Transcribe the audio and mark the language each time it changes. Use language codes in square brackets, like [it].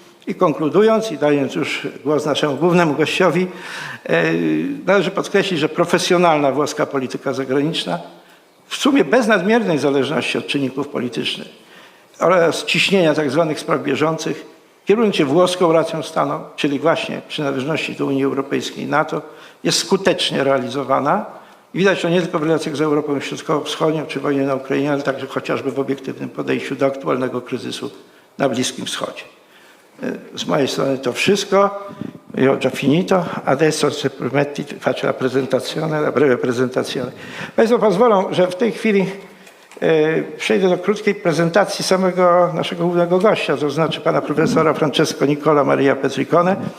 [pl] I konkludując i dając już głos naszemu głównemu gościowi, należy podkreślić, że profesjonalna włoska polityka zagraniczna w sumie bez nadmiernej zależności od czynników politycznych oraz ciśnienia tak zwanych spraw bieżących, kierując się włoską racją stanu, czyli właśnie przynależności do Unii Europejskiej i NATO, jest skutecznie realizowana. I widać to nie tylko w relacjach z Europą Środkowo-Wschodnią czy wojnie na Ukrainie, ale także chociażby w obiektywnym podejściu do aktualnego kryzysu na Bliskim Wschodzie. Z mojej strony to wszystko. [it] Io già finito. Adesso se permetti faccio la presentazione, la breve presentazione. [pl] Państwo pozwolą, że w tej chwili przejdę do krótkiej prezentacji samego naszego głównego gościa, to znaczy pana profesora Francesco Maria Petricone,